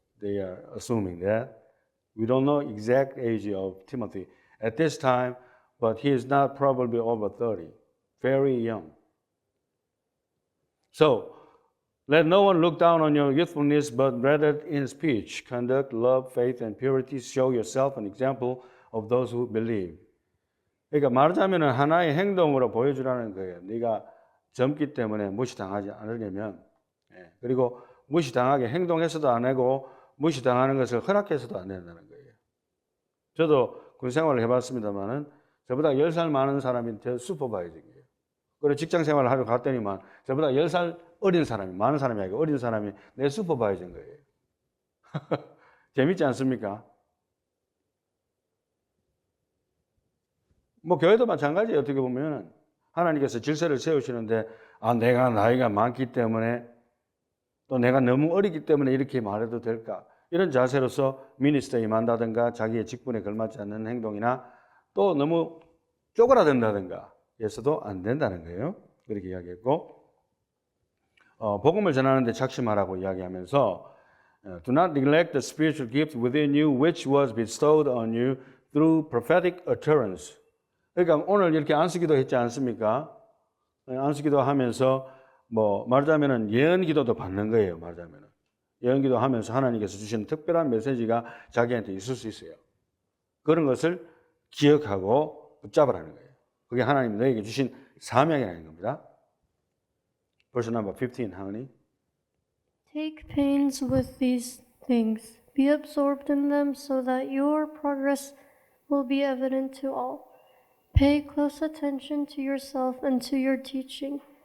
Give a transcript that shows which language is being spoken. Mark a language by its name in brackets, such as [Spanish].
[English] They are assuming that. We don't know exact age of Timothy at this time, but he is not probably over 30, very young. So, let no one look down on your youthfulness, but rather in speech, conduct, love, faith, and purity, show yourself an example of those who believe. [Korean] 그러니까 말하자면 하나의 행동으로 보여주라는 거예요. 네가 젊기 때문에 무시당하지 않으려면, 그리고 무시당하게 행동해서도 안 하고 무시당하는 것을 허락해서도 안 된다는 거예요. 저도 군 생활을 해봤습니다만은 저보다 10살 많은 사람이 제 슈퍼바이저예요. 그리고 직장 생활을 하러 갔더니만 저보다 10살 어린 사람이, 많은 사람이 아니고 어린 사람이 내 슈퍼바이저인 거예요. 재밌지 않습니까? 뭐 교회도 마찬가지예요. 어떻게 보면 하나님께서 질서를 세우시는데 내가 나이가 많기 때문에 또 내가 너무 어리기 때문에 이렇게 말해도 될까? 이런 자세로서 미니스터에 임한다든가 자기의 직분에 걸맞지 않는 행동이나 또 너무 쪼그라든다든가 해서도 안 된다는 거예요. 그렇게 이야기했고 복음을 전하는데 작심하라고 이야기하면서 [English] Do not neglect the spiritual gift within you which was bestowed on you through prophetic utterance. [Korean] 그러니까 오늘 이렇게 안수기도 했지 않습니까? 안수기도 하면서 뭐 말하자면은 예언기도도 받는 거예요. 말하자면은 예언기도 하면서 하나님께서 주신 특별한 메시지가 자기한테 있을 수 있어요. 그런 것을 기억하고 붙잡으라는 거예요. 그게 하나님이 너에게 주신 사명이라는 겁니다. [English] Verse number 15, 하은이. Take pains with these things. Be absorbed in them so that your progress will be evident to all. Pay close attention to yourself and to your teaching.